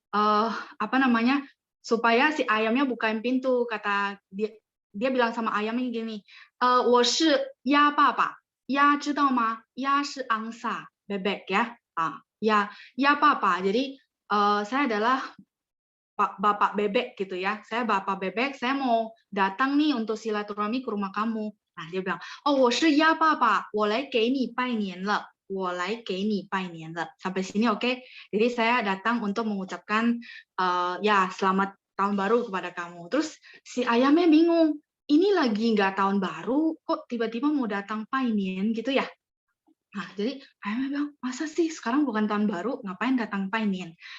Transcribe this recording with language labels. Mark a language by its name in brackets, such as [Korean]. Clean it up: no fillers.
[Indonesian] Apa namanya? Supaya si ayamnya bukain pintu, kata dia. Dia bilang sama ayamnya gini, [Chinese] 我是鸭爸爸，鸭知道吗？ [Indonesian] 鸭是 angsa, bebek ya. Ya, ya papa. Jadi saya adalah bapak bebek gitu ya. Saya bapak bebek, saya mau datang nih untuk silaturahmi ke rumah kamu. Nah, dia bilang, oh, [Chinese] 我是鸭爸爸，我来给你拜年了。我来给你拜年了. [Indonesian] Sampai sini oke. [Chinese] Okay? [Indonesian] Jadi saya datang untuk mengucapkan ya selamat tahun baru kepada kamu. Terus si ayamnya bingung. Ini lagi nggak tahun baru, kok tiba-tiba mau datang painian gitu ya? Nah, jadi ayamnya bilang, masa sih sekarang bukan tahun baru, ngapain datang painian?